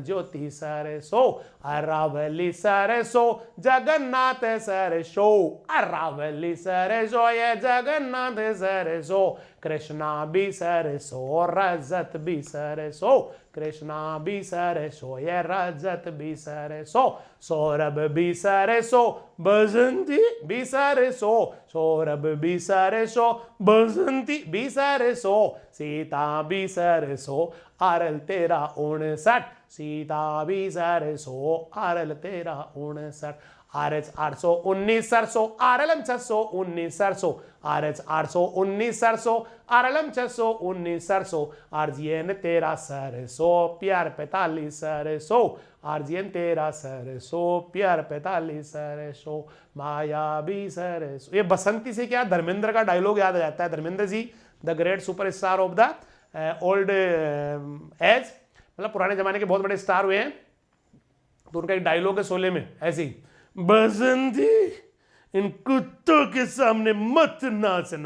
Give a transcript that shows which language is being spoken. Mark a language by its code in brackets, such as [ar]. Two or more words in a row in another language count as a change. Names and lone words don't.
[hi] ज्योति सरसों, अरावली सरसों जगन्नाथ सरसों, अरावली सरसों यह जगन्नाथ सरसों, कृष्णा भी सरसों रजत भी सरसों, कृष्णा भी सरसों यह रजत भी सरसों, सौरभ भी सरसों बसंती भी सरसों, सौरभ भी सरसों बसंती भी सरसों, सीता भी सरसों आरल 1359, सीता भी सरसों आरल 1359, आरएच 819 सरसों आरएलएम 619 सरसों, आरएच 819 सरसों आरएलएम 619 सरसों, आरजीएन 13 सरसों प्यार 45 सरसों, आरजीएन 13 सरसों प्यार 45 सरसों, माया भी सरसों। ये बसंती से क्या धर्मेंद्र का डायलॉग याद आ जाता है। धर्मेंद्र जी [en] the great superstar of the old age, [hi] मतलब पुराने जमाने के बहुत बड़े स्टार हुए हैं, तो उनका एक डायलॉग है शोले में ऐसे ही, बसंती इन कुत्तों के सामने मत नाचना।